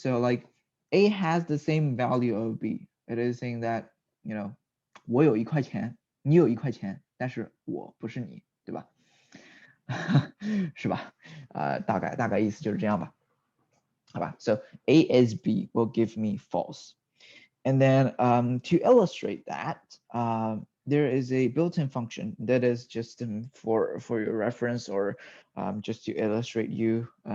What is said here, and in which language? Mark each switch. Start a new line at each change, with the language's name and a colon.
English: So like a has the same value of b. It is saying that you know
Chinese: 我有1块钱，你有1块钱，但是我不是你，对吧？是吧？大概意思就是这样吧，好吧？
English: So A is B will give me false. And then to illustrate that, there is a built-in function that is just for your reference or just to illustrate you.